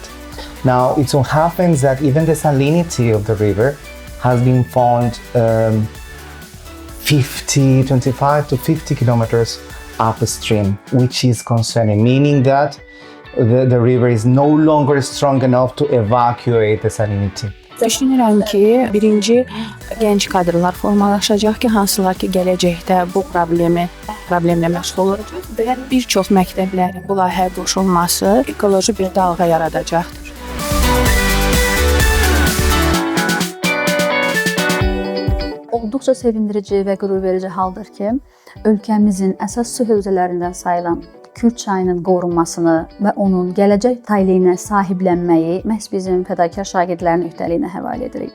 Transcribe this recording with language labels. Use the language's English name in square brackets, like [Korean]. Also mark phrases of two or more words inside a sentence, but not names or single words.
[English] Now, it so happens that even the salinity of the river has been found 25 to 50 kilometers upstream, which is concerning, meaning that the river is no longer strong enough to evacuate the salinity. [Azerbaijani] Düşünürəm ki, birinci gənc kadrlar formalaşacaq ki, hansılar ki, gələcəkdə bu problemlə məşğul olacaq və bir çox məktəblərin bu layihəyə qoşulması ekoloji bir dalğa yaradacaqdır. Olduqca sevindirici və qürurverici haldır ki, ölkəmizin əsas su hövzələrindən sayılan Kür çayının qorunmasını və onun gələcək taleyinə sahiblənməyi məhz bizim fədakar şagirdlərin öhdəliyinə həvalə edirik.